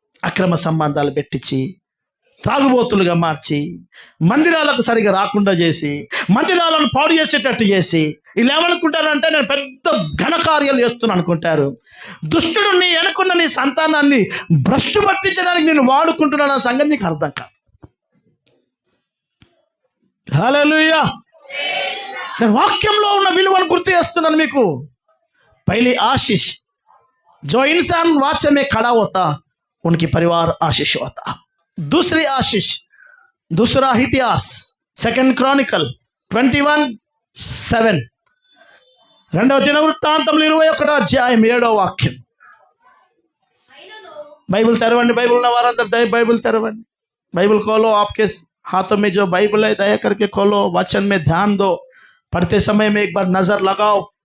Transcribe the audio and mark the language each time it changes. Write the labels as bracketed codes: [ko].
[te] అక్రమ సంబంధాలు పెట్టించి, త్రాగుబోతులుగా మార్చి, మందిరాలకు సరిగా రాకుండా చేసి, మందిరాలను పాడు చేసేటట్టు చేసి, వీళ్ళు ఏమనుకుంటారంటే నేను పెద్ద ఘనకార్యాలు చేస్తున్నాను అనుకుంటారు. దుష్టుడు నీ వెనుకున్న నీ సంతానాన్ని భ్రష్టు పట్టించడానికి నేను వాడుకుంటున్నాను అన్న సంగతి నీకు అర్థం కాదు. హల్లెలూయా. నేను వాక్యంలో ఉన్న విలువను గుర్తు చేస్తున్నాను మీకు. [hi] पहली आशीष जो इंसान वाच में खड़ा होता उनकी परिवार आशीष होता. दूसरी आशीष, दूसरा इतिहास, सेकंड क्रॉनिकल 21:7, [te] రెండవ దినవృత్తాంతములు 21వ అధ్యాయం 7వ వాక్యం. బైబిల్ తెరవండి. బైబిల్ ఉన్న వారందరూ బైబిల్ తెరవండి. [hi] बाइबल खोलो, आपके हाथों में जो बाइबल है दया करके खोलो, वचन में ध्यान दो, पढ़ते समय में एक बार नजर लगाओ.